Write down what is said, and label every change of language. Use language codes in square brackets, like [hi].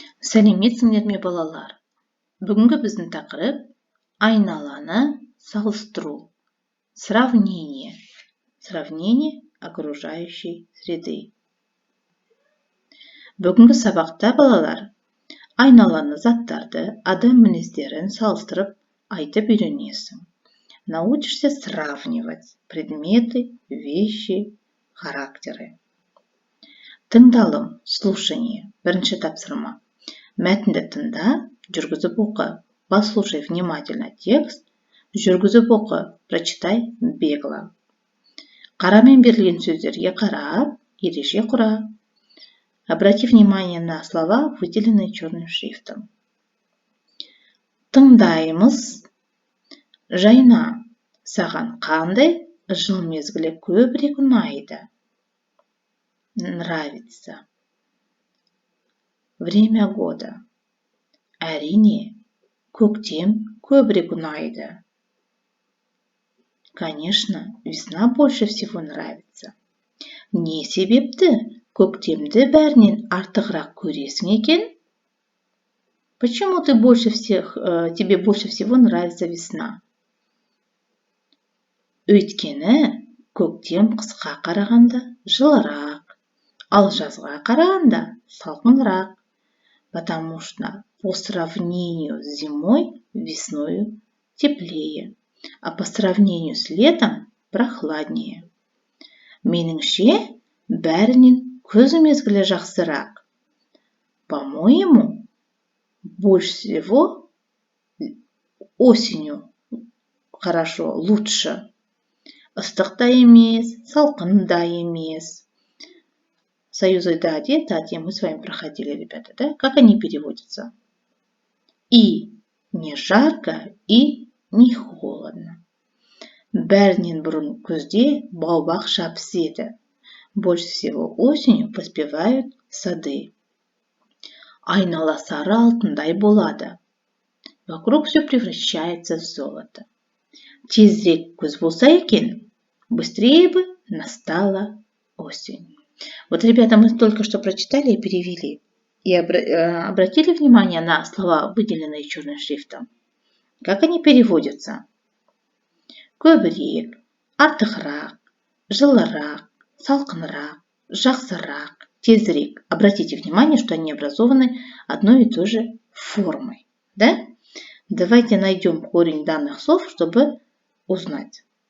[kk] Сәлеметсіңдер ме, балалар? Бүгінгі біздің тақырып айналаны салыстыру. [ru] Сравнение. Сравнение окружающей среды. [kk] Бүгінгі сабақта, балалар, айналаны, заттарды, адам мінездерін салыстырып айтып үйренесің. [ru] Научишься сравнивать предметы, вещи, характеры. [kk] Тыңдалым, [ru] слушание. [kk] Бірінші тапсырма. Мәтінді тыңда, жүргізіп оқы. [ru] Послушай внимательно текст, [kk] жүргізіп оқы, [ru] прочитай бегло. [kk] Қарамен берілген сөздерге қарап, ереже құра. [ru] Обрати внимание на слова, выделенные черным шрифтом. [kk] Тыңдаймыз. Жайна, саған қандай жыл мезгілі көбірек ұнайды? [ru] Нравится. Время года. [kk] Әрине, көктем көбірек ұнайды. [ru] Конечно, весна больше всего нравится. [kk] Не себепті көктемді бәрінен артығырақ көресің екен? [ru] Почему тебе больше всего нравится весна? [kk] Өйткені көктем қысқа қарағанда жылырақ, ал жазға қарағанда салқынырақ. [ru] Потому что по сравнению с зимой весною теплее, а по сравнению с летом прохладнее. [kk] Меніңше, бәрінен күз мезгілі жақсырақ. [ru] По-моему, больше всего осенью хорошо, лучше. [kk] Ыстық та емес, салқын да емес. [ru] Союзы да, те мы с вами проходили, ребята, да? Как они переводятся? И не жарко, и не холодно. [kk] Бәрінен бұрын күзде бау-бақ піседі. [ru] Больше всего осенью поспевают сады. [kk] Айнала сары алтындай болады. [ru] Вокруг все превращается в золото. [kk] Тезірек күз болса екен, [ru] быстрее бы настала осень. Вот, ребята, мы только что прочитали и перевели. И обратили внимание на слова, выделенные черным шрифтом? Как они переводятся? [kk] Көбірек, артығырақ, жылырақ, салқынырақ, жақсырақ, тезірек. [ru] Обратите внимание, что они образованы одной и той же формой. Да? Давайте найдем корень данных слов, чтобы узнать.